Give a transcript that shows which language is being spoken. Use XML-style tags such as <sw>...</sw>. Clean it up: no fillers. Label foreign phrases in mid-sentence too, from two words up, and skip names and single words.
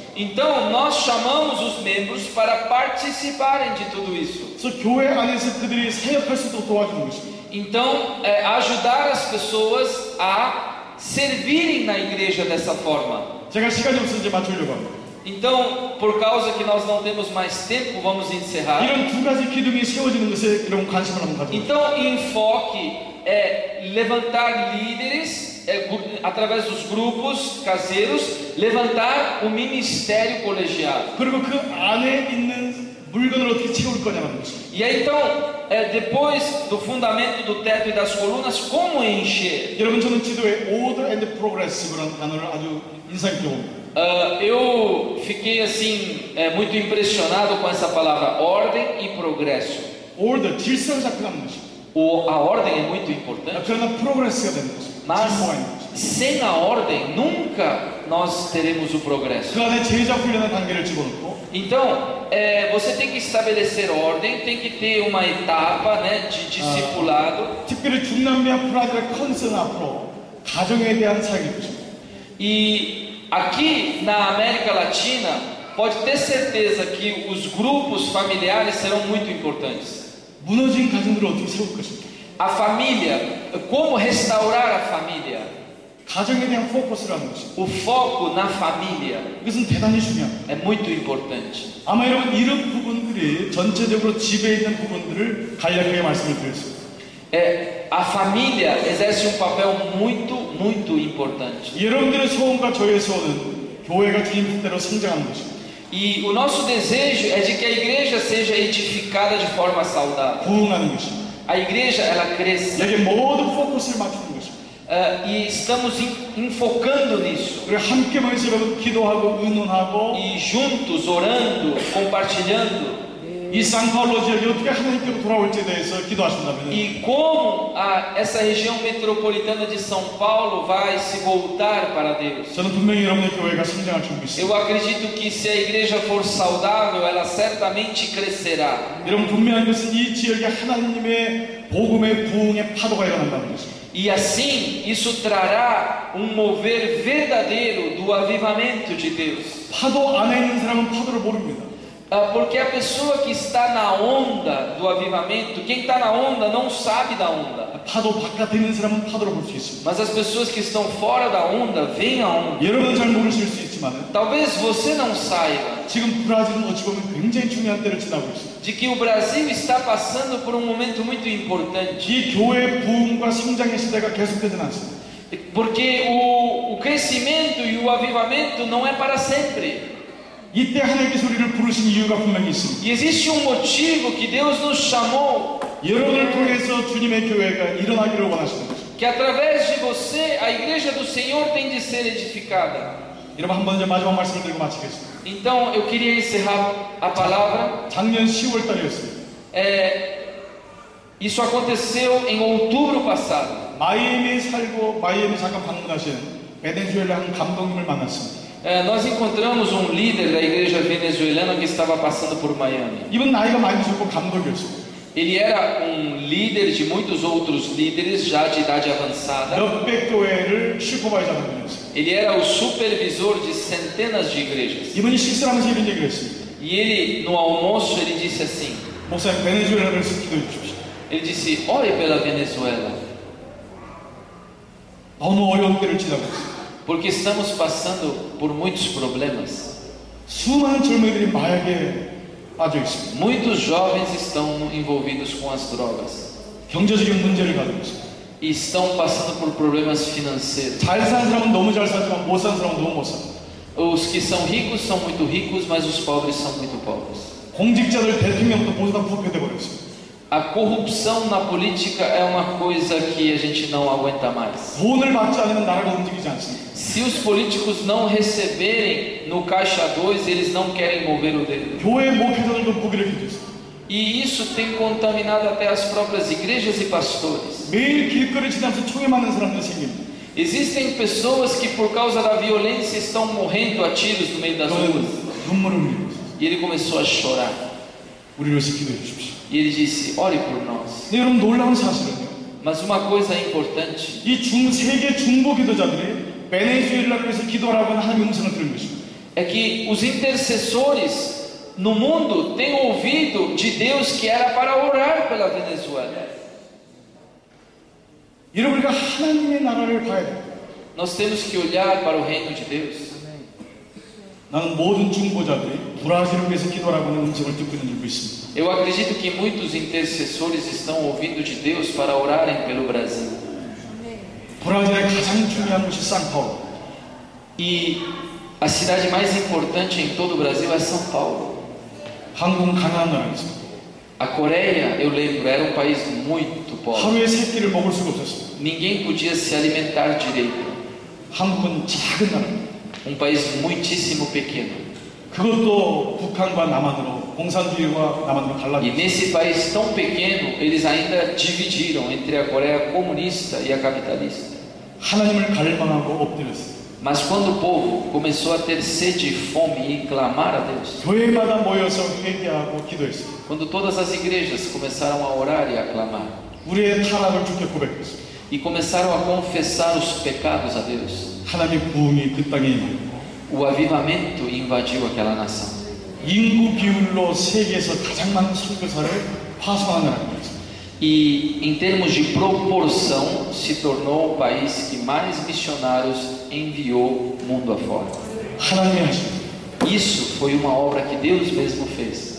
<pt>Então nós chamamos os membros para participarem de tudo isso.</pt> <ko>그래서 교회 안에서 그들이 사역할 수 있도록 도와주는 것입니다.</ko> <pt>Então ajudar as pessoas a servirem na igreja dessa forma.</pt> <ko>제가 시간이 없어서 이제 맞추려고 합니다.</ko> <pt>Então, por causa que nós não temos mais tempo, vamos encerrar.</pt> <ko>이런 두 가지 기둥이 세워지는 것에 여러분 관심을 한번 가져보세요.</ko> <pt>Então, enfoque é levantar líderes através dos grupos caseiros, levantar o ministério colegiado.</pt> <ko>그리고 그 안에 있는 물건을 어떻게 채울 거냐는 것입니다.</ko> <pt>E aí, então, depois do fundamento do teto e das colunas, como encher?</pt> <ko>여러분 저는 지도에</ko> <en>order and progressive</en> <ko>라는 단어를 아주 인상 깊게 봅니다.</ko> <pt>Eu fiquei assim muito impressionado com essa palavra ordem e progresso.</pt> <ko>order 질서를 잡혀가는 것입니다.</ko> <pt>A ordem é muito importante.</pt> <ko>그러나 progress가 되는 것입니다.</ko> <pt>Mas</pt> <ko>진보가 있는 것입니다.</ko> <pt>sem a ordem nunca nós teremos o progresso.</pt> <ko>그 안에 제자 훈련의 단계를 집어넣고.</ko> <pt>Então, você tem que estabelecer ordem, tem que ter uma etapa, né, de discipulado.</pt> <ko>특별히 중남미 아프리카의 컨선 앞으로 가정에 대한 사역일 것입니다.</ko> <pt>E aqui na América Latina, pode ter certeza que os grupos familiares serão muito importantes.</pt> <ko>무너진 가정들을 어떻게 세울 것입니까?</ko> <pt>A família, como restaurar a família?</pt> <ko>가정에 대한 포커스를 하는 것입니다.</ko> <pt>O foco na família</pt> <ko>이것은 대단히 중요합니다.</ko> <pt>é muito importante.</pt> <ko>아마 여러분 이런 부분들이 전체적으로 집에 있는 부분들을 간략하게 말씀을 드렸습니다.</ko> <pt>A família exerce papel muito importante.</pt> <ko>여러분들의 소원과 저의 소원은 교회가 주님 뜻대로 성장하는 것입니다.</ko> <pt>E o nosso desejo é de que a igreja seja edificada de forma saudável.</pt> <ko>부흥하는 것입니다.</ko> <pt>A igreja ela cresça.</pt> <ko>여기 모든 포커스를 맞추는 것입니다.</ko> <pt>E estamos enfocando nisso.</pt> <ko>우리 함께 모여서 여러분 기도하고 의논하고</ko> <pt>E juntos orando, compartilhando.</pt> <ko>이 상파울로 지역이 어떻게 하나님께로 돌아올지에 대해서 기도하신다면</ko> <pt>E como essa região metropolitana de São Paulo vai se voltar para Deus.</pt> <ko>저는 분명히 여러분의 교회가 성장할 준비 있습니다.</ko> <pt>Eu acredito que se a igreja for saudável, ela certamente crescerá.</pt> <ko>여러분 분명한 것은 이 지역에 하나님의 복음의 부흥의 파도가 일어난다는 것입니다.</ko> <pt>E assim, isso trará mover verdadeiro do avivamento de Deus.</pt> <ko>파도 안에 있는 사람은 파도를 모릅니다.</ko> <pt>Porque a pessoa que está na onda do avivamento, quem está na onda não sabe da onda.</pt> <ko>파도 바깥에 있는 사람은 파도를 볼 수 있습니다.</ko> <pt>Mas as pessoas que estão fora da onda veem a onda.</pt> <ko>여러분은 잘 모르실 수 있지만</ko> <pt>Talvez você não saiba</pt> <ko>지금 브라질은 어찌 보면 굉장히 중요한 때를 지나고 있습니다.</ko> <pt>de que o Brasil está passando por momento muito importante.</pt> <ko>이 교회의 부흥과 성장의 시대가 계속되지는 않습니다.</ko> <pt>Porque o crescimento e o avivamento não é para sempre.</pt> <ko>이때 하나님께서 우리를 부르신 이유가 분명히 있습니다.</ko> <pt>E existe motivo que Deus nos chamou.</pt> <ko>여러분을 통해서 주님의 교회가 일어나기를 원하시는 것입니다.</ko> <pt>Que através de você a igreja do Senhor tem de ser edificada.</pt> <ko>여러분 한번 이제 마지막 말씀을 드리고 마치겠습니다.</ko> <pt>Então eu queria encerrar a palavra.</pt> <ko>작년 10월 달이었습니다.</ko> <pt>Isso aconteceu em outubro passado.</pt> <ko>마이애미에 살고 마이애미 잠깐 방문하신 베네수엘라 한 감독님을 만났습니다.</ko> <pt>Nós encontramos um líder da igreja venezuelana que estava passando por Miami.</pt> <ko>이분 나이가 많이 드셨고 감독이었어요.</ko> <pt>Ele era um líder de muitos outros líderes já de idade avançada.</pt> <ko>몇백 교회를 슈퍼바이저하는 분이었어요.</ko> <pt>Ele era o supervisor de centenas de igrejas.</pt> <ko>이분이 식사를 하면서 이런 얘기를 했습니다.</ko> <pt>E ele, no almoço, ele disse assim:</pt> <ko>목사님, 베네수엘라를 위해서 기도해 주십시오.</ko> <pt>ele disse, ore pela Venezuela,</pt> <ko>너무 어려운 때를 지나고 있어요.</ko> <pt>porque estamos passando por muitos problemas.</pt> <ko>수많은 젊은이들이 마약에 빠져 있습니다.</ko> <pt>Muitos jovens estão envolvidos com as drogas</pt> <ko>경제적인 문제를 가지고 있습니다.</ko> <pt>e estão passando por problemas financeiros.</pt> <ko>잘 사는 사람은 너무 잘 살지만 못 사는 사람은 너무 못 삽니다.</ko> <pt>Os que são muito ricos, mas os pobres são muito pobres.</pt> <ko>공직자들 대통령부터 모두 다 부패돼 버렸어요.</ko> <pt>A corrupção na política é uma coisa que a gente não aguenta mais.</pt> <ko>돈을 받지 않으면 나라가 움직이지 않습니다.</ko> <pt>Se os políticos não receberem no caixa 2, eles não querem mover o dedo.</pt> <ko>교회 목회자들도 무기력해져 있어요.</ko> <pt>E isso tem contaminado até as próprias igrejas e pastores.</pt> <ko>매일 길거리 지나면서 총에 맞는 사람들 생깁니다.</ko> <pt>Existem pessoas que por causa da violência estão morrendo a tiros no meio das ruas.</pt> <ko>눈물을 흘리고 있어요.</ko> <pt>E ele começou a chorar.</pt> <ko>우리를 위해서 기도해 주십시오.</ko> <pt>E ele disse, ore por nós.</pt> <ko>네, 여러분 놀라운 사실은요.</ko> <pt>Mas uma coisa importante,</pt> <ko>이 세계 중보 기도자들이 베네수엘라를 위해서 기도하라고 하는 하나님의 음성을 들은 것입니다.</ko> <pt>é que os intercessores no mundo têm ouvido de Deus que era para orar pela Venezuela.</pt> <ko>여러분, 우리가 하나님의 나라를 봐야 돼요.</ko> <pt>Nós temos que olhar para o reino de Deus.</pt> <ko>나는 모든 중보자들이 브라질을 위해서 기도하라고 하는 음성을 듣고 있는 줄 믿습니다.</ko> <pt>Eu acredito que muitos intercessores estão ouvindo de Deus para orarem pelo Brasil.</pt> <ko>브라질의 가장 중요한 곳이 상파울루.</ko> <pt>E a cidade mais importante em todo o Brasil é São Paulo.</pt> <ko>한국은 가난한 나라였습니다.</ko> <pt>A Coreia, eu lembro, era um país muito pobre.</pt> <ko>하루에 세 끼를 먹을 수가 없었습니다.</ko> <pt>Ninguém podia se alimentar direito.</pt> <ko>한국은 작은 나라입니다.</ko> <pt>Um país muitíssimo pequeno.</pt> <ko>그것도 북한과 남한으로 공산주의와 남한으로</ko> <pt>E</pt> <ko>갈라졌습니다.</ko> <pt>nesse país tão pequeno, eles ainda dividiram entre a Coreia comunista e a capitalista.</pt> <ko>하나님을 갈망하고 엎드렸어요.</ko> <pt>Mas quando o povo começou a ter sede e fome e clamar a Deus,</pt> <ko>교회마다 모여서 회개하고 기도했어요.</ko> <pt>quando todas as igrejas começaram a orar e a clamar,</pt> <ko>우리의 타락을 주께 고백했어요.</ko> <pt>e começaram a confessar os pecados a Deus,</pt> <ko>하나님의 부흥이 그 땅에 임하고</ko> <pt>o avivamento invadiu aquela nação.</pt> <ko>인구 비율로 세계에서 가장 많은 선교사를 파송하는 나라입니다.</ko> <pt>E em termos de proporção, se tornou o país que mais missionários enviou mundo afora.</pt> <ko>하나님이 하신</ko> <pt>Isso foi uma obra que Deus mesmo fez.</pt>